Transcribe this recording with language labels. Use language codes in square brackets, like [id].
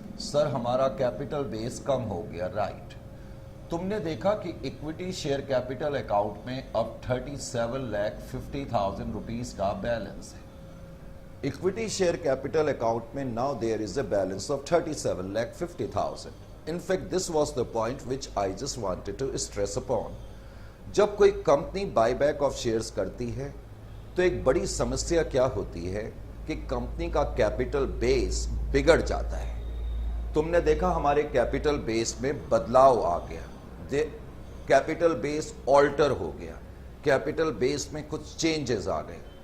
[hi] Sir हमारा capital base कम हो गया, राइट। तुमने देखा कि इक्विटी शेयर कैपिटल अकाउंट में अब 37,50,000 रुपीज का बैलेंस है। [en] Equity share capital account में now there is a balance of 37,50,000। In fact, this was the point which I just wanted to stress upon. [hi] जब कोई कंपनी बायबैक ऑफ शेयर्स करती है तो एक बड़ी समस्या क्या होती है कि कंपनी का कैपिटल बेस बिगड़ जाता है। तुमने देखा हमारे कैपिटल बेस में बदलाव आ गया, कैपिटल बेस ऑल्टर हो गया, कैपिटल बेस में कुछ चेंजेस आ गए।